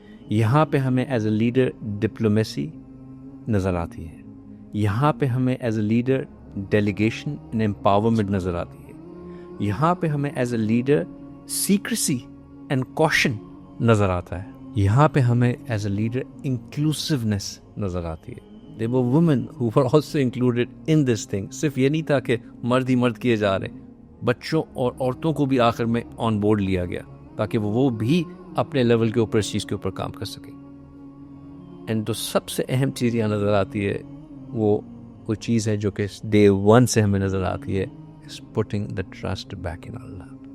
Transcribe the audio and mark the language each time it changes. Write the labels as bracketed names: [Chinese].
[Urdu] یہاں پہ ہمیں [English] as a leader diplomacy [Urdu] نظر آتی ہے. یہاں پہ ہمیں [English] as a leader delegation and empowerment [Urdu] نظر آتی ہے. یہاں پہ ہمیں [English] as a leader secrecy and caution [Urdu] نظر آتا ہے. یہاں پہ ہمیں [English] as a leader inclusiveness [Urdu] نظر آتی ہے. [English] There were women who were also included in this thing. [Urdu] صرف یہ نہیں تھا کہ مرد ہی مرد کیے جا رہے، بچوں اور عورتوں کو بھی آخر میں آن بورڈ لیا گیا تاکہ وہ بھی اپنے لیول کے اوپر اس چیز کے اوپر کام کر سکیں. اینڈ جو سب سے اہم چیز یہاں نظر آتی ہے وہ چیز ہے جو کہ ڈے 1 سے ہمیں نظر آتی ہے، [English] is putting the trust back in Allah.